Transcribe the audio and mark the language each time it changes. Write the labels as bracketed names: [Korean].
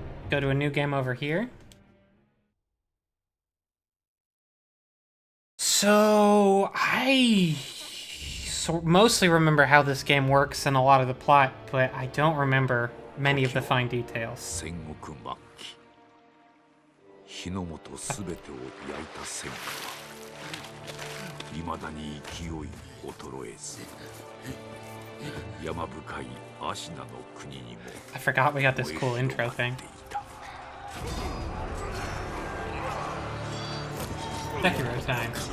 [English] Go to a new game over here. So, I mostly remember how this game works and a lot of the plot, but I don't remember many of the fine details. [Japanese] 戦国末期日の本すべてを焼いた戦火はいまだに勢い衰えず山深いアシナの国にも [English] I forgot we got this cool intro thing. Sekiro time.